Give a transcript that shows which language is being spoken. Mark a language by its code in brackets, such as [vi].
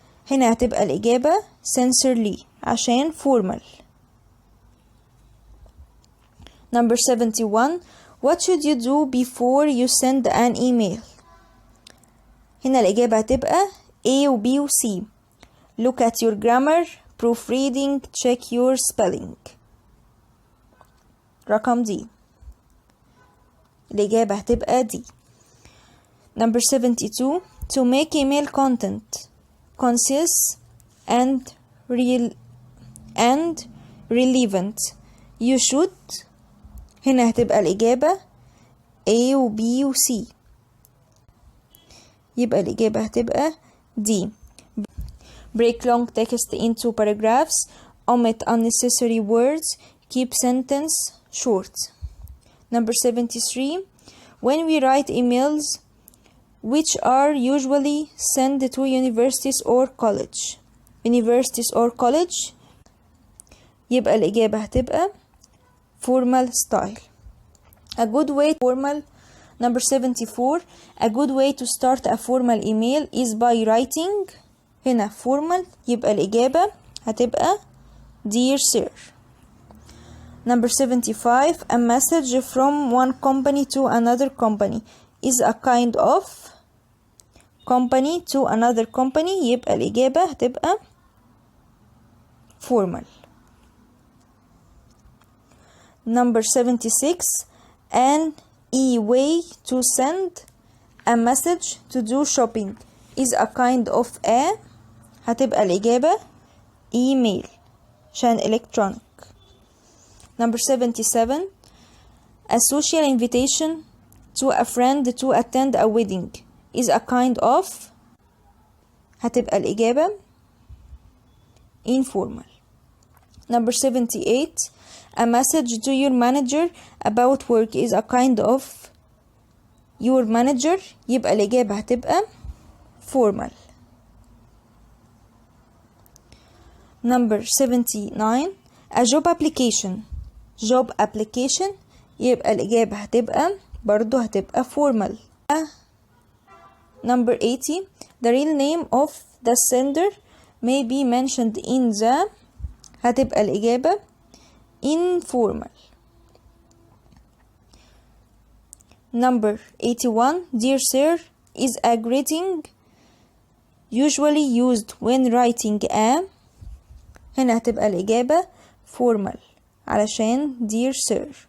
[ar] هنا هتبقى الإجابة sincerely عشان formal. [en] Number 71. What should you do before you send an email. [ar] هنا الإجابة هتبقى A و B و C. [en] Look at your grammar, proofreading, check your spelling. [ar] رقم D. الإجابة هتبقى D. [en] Number 72. To make email content conscious and relevant you should. [ar] هنا هتبقى الإجابة A و B و C. يبقى الإجابة هتبقى D. [en] Break long text into paragraphs. Omit unnecessary words. Keep sentence short. Number 73. When we write emails which are usually sent to universities or college. universities or college [ar] يبقى الإجابة هتبقى formal style. [en] A good way formal. Number 74. A good way to start a formal email is by writing. [ar] هنا formal يبقى الإجابة هتبقى Dear Sir. [en] Number 75. A message from one company to another company is a kind of company to another company. [ar] يبقى الإجابة هتبقى formal. [en] Number 76. An e-way to send a message to do shopping is a kind of a. [ar] هتبقى الإجابة email عشان electronic. [en] Number 77. A social invitation to a friend to attend a wedding is a kind of. [ar] هتبقى الإجابة informal. [en] Number 78. A message to your manager about work is a kind of your manager. [ar] يبقى الإجابة هتبقى formal. [en] Number 79. A job application. [ar] Job application يبقى الإجابة هتبقى برضو هتبقى formal. [en] Number 80. The real name of the sender may be mentioned in the. [ar] هتبقى الإجابة informal. [en] Number 81. Dear Sir is a greeting usually used when writing a. [ar] هنا هتبقى الإجابة formal علشان Dear Sir.